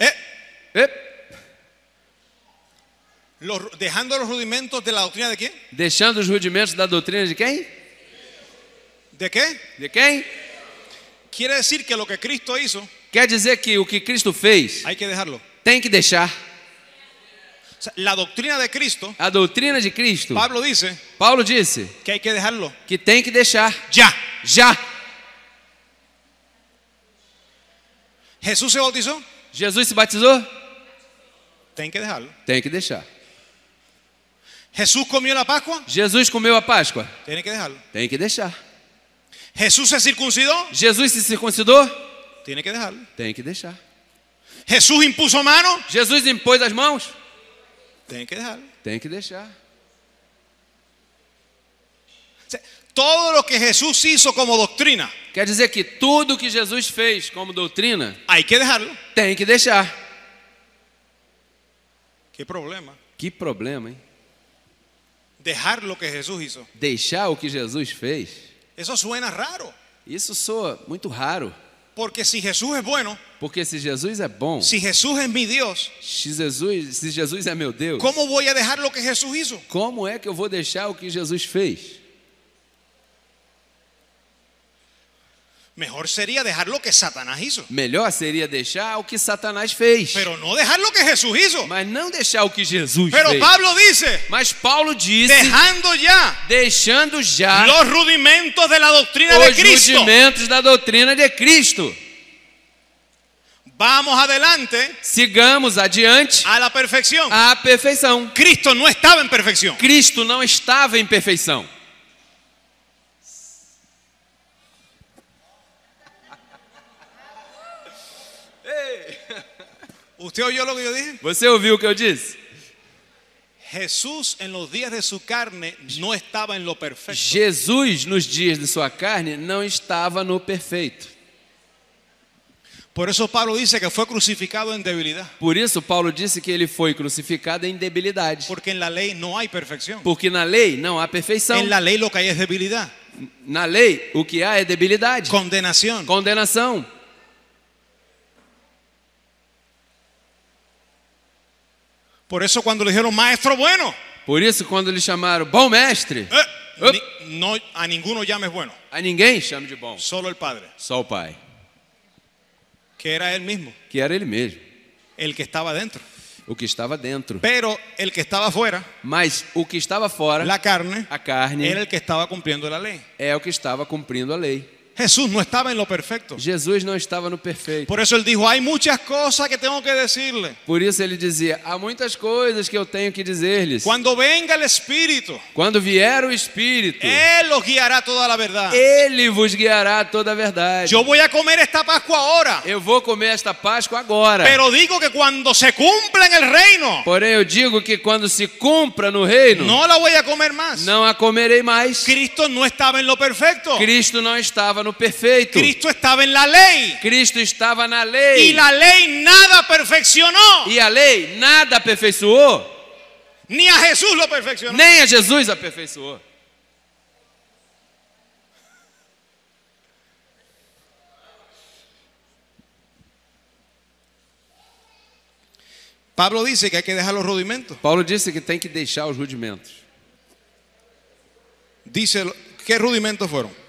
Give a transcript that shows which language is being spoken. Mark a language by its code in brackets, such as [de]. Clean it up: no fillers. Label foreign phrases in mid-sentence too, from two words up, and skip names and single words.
[es] Dejando los rudimentos de la doctrina de quién? [pt] deixando os rudimentos da doutrina de quem? [es] ¿De qué? [pt] De quem? [es] Quiere decir que lo que Cristo hizo [pt] Quer dizer que o que Cristo fez [es] hay que dejarlo. [pt] tem que deixar. [es] O sea, la doctrina de Cristo, [pt] A doutrina de Cristo, [es] Pablo dice [pt] Paulo disse [es] que hay que dejarlo [pt] que tem que deixar. [es] ya. [pt] Já. [es] Jesús se bautizó, [pt] Jesus se batizou? tem que [es] dejarlo. [pt] Tem que deixar. [es] Jesús comió la Pascua, [pt] Jesus comeu a Páscoa? [es] tiene que dejarlo. [pt] Tem que deixar. [es] Jesús se circuncidó, [pt] Jesus se circuncidou? [es] tiene que dejarlo. [pt] Tem que deixar. [es] Jesús impuso mano, [pt] Jesus impôs as mãos? [es] tiene que dejarlo. [pt] Tem que deixar. [es] O sea, todo lo que Jesús hizo como doctrina, [pt] Quer dizer que tudo que Jesus fez como doutrina, [es] hay que dejarlo. [pt] tem que deixar. [es] ¿Qué problema? [pt] Que problema, hein? [es] Dejar lo que Jesús hizo. [pt] Deixar o que Jesus fez? [es] Eso suena raro. [pt] Isso soa muito raro. [es] Porque si Jesús es bueno, [pt] Porque se Jesus é bom, [es] si Jesús es mi Dios, [pt] se Jesus é meu Deus, [es] ¿cómo voy a dejar lo que Jesús hizo? [pt] como é que eu vou deixar o que Jesus fez? [es] Mejor sería dejar lo que Satanás hizo. [pt] Melhor seria deixar o que Satanás fez. [es] Pero no dejar lo que Jesús hizo. [pt] Mas não deixar o que Jesus [es] Pero [pt] fez. [es] Pablo dice, [pt] Mas Paulo disse, [es] dejando ya [pt] deixando já [es] los rudimentos de la doctrina de [pt] os [es] Cristo. [pt] rudimentos da doutrina de Cristo. [es] Vamos adelante [pt] Sigamos adiante [es] a la perfección. [pt] à perfeição. [es] Cristo no estaba en perfección. [pt] Cristo não estava em perfeição. [es] ¿Usted oyó lo que yo dije? [pt] Você ouviu o que eu disse? [es] Jesús en los días de su carne no estaba en lo perfecto. [pt] Jesus, nos dias de sua carne, não estava no perfeito. [es] Por eso Pablo dice que fue crucificado en debilidad. [pt] Por isso, Paulo disse que ele foi crucificado em debilidade. [es] Porque en la lei no hay perfección. [pt] Porque na lei não há perfeição. [es] En la lei lo que hay es debilidad. [pt] Na lei, o que há é debilidade, [es] condenación. [pt] condenação. [es] Por eso cuando le dijeron maestro bueno, [pt] Por isso, quando lhe chamaram bom mestre, [es] no, a ninguno llames bueno, [pt] a ninguém chama de bom, [es] solo el Padre, [pt] só o Pai, [es] que era él mismo, [pt] que era ele mesmo, [es] el que estaba dentro. [pt] o que estava dentro. [es] Pero el que estaba afuera, [pt] Mas o que estava fora, [es] la carne, [pt] a carne, [es] era el que estaba cumpliendo la ley. [pt] é o que estava cumprindo a lei. [es] Jesús no estaba en lo perfecto. [pt] Jesus não estava no perfeito. [es] Por eso él dijo, hay muchas cosas que tengo que decirle. [pt] Por isso ele dizia, há muitas coisas que eu tenho que dizer-lhes. [es] Cuando venga el Espíritu, [pt] Quando vier o Espírito, [es] Él los guiará toda la verdad. [pt] Ele vos guiará a toda a verdade. [es] Yo voy a comer esta Pascua ahora, [pt] Eu vou comer esta Páscoa agora. [es] pero digo que cuando se cumpla en el reino, [pt] Porém, eu digo que quando se cumpra no reino, [es] no la voy a comer más. [pt] não a comerei mais. [es] Cristo no estaba en lo perfecto. [pt] Cristo não estava no perfeito. [es] Cristo estaba en la lei. [pt] Cristo estava na [es] Y [pt] lei. [es] la ley nada perfeccionó. [pt] E a lei nada aperfeiçoou, [es] Ni a Jesús lo perfeccionó. [pt] nem a Jesus aperfeiçoou. [es] Pablo dice que hay que dejar los rudimentos. [pt] Paulo disse que tem que deixar os rudimentos. [es] Dice, ¿qué rudimentos fueron?